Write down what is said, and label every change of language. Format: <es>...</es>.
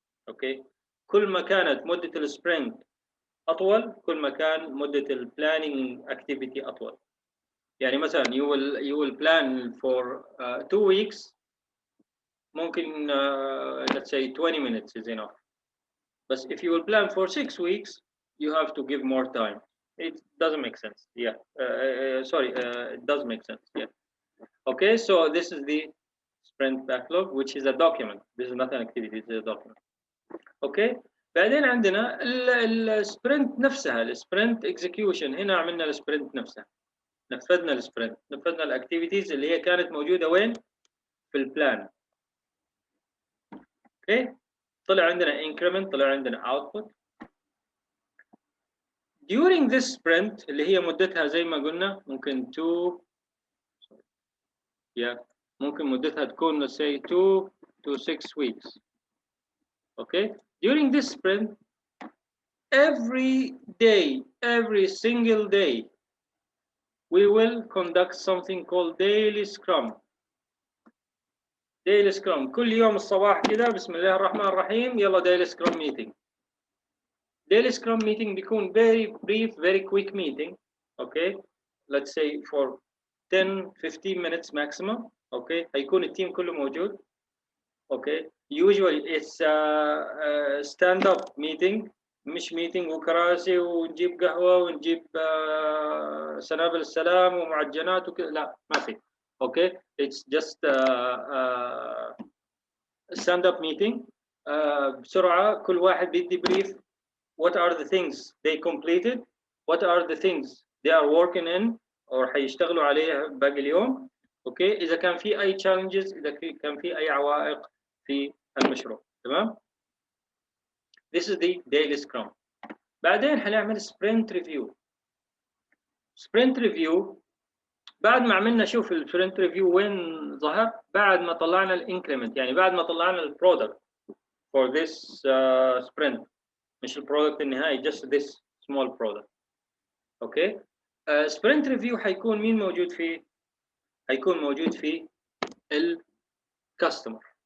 <ar>Okay, كل ما كانت مدة السبرنت أطول كل ما كان مدة البلاننج activity أطول. يعني مثلا</ar> <en>you will plan for 2 weeks</en> <ar>ممكن</ar> <en>let's say 20 minutes is enough. But if you will plan for 6 weeks you have to give more time. It doesn't make sense. Yeah, sorry, it does make sense. Yeah. Okay, so this is the sprint backlog which is a document. This is not an activity, it's a document.</en> <ar>Okay, بعدين عندنا السبرنت نفسها، السبرنت اكزيكيوشن. هنا عملنا السبرنت نفسها. نفذنا السبرنت، نفذنا الاكتيفيتيز اللي هي كانت موجوده وين؟ في البلان. اوكي، طلع عندنا increment، طلع عندنا output.</ar> <en>during this sprint</en> <ar>اللي هي مدتها زي ما قلنا ممكن ممكن مدتها تكون</ar> <en>say 2 to 6 weeks. Okay, during this sprint every day, every single day we will conduct something called daily scrum.</en> <ar>daily scrum كل يوم الصباح كده بسم الله الرحمن الرحيم يلا</ar> <en>daily scrum meeting. daily scrum meeting بيكون very brief, very quick meeting. Okay, let's say for 10-15 minutes maximum.</en> <ar>Okay, هيكون التيم كله موجود. Okay,</ar> <en>usually it's a stand-up meeting،</en> <ar>مش meeting وكراسي ونجيب قهوة ونجيب سنابل السلام ومعجنات وكذا، لا ما في.</ar> <en>Okay, it's just a stand-up meeting.</en> <ar>بسرعة كل واحد بيدي brief.</ar> <en>What are the things they completed? What are the things they are working in or</en> <ar>حيشتغلوا عليها باقي اليوم؟ اوكي، اذا كان في اي challenges، اذا كان في اي عوائق في المشروع. تمام؟</ar> <en>This is the daily scrum.</en> <ar>بعدين حنعمل sprint review. sprint review بعد ما عملنا، شوف السبرنت ريفيو وين ظهر؟ بعد ما طلعنا الانكريمنت، يعني بعد ما طلعنا البرودكت</ar> <en>for this sprint،</en> <ar>مش البرودكت النهائي،</ar> <en>just this small product.</en> <ar>اوكي، سبرنت ريفيو حيكون مين موجود فيه؟ حيكون موجود فيه الكاستمر.</ar>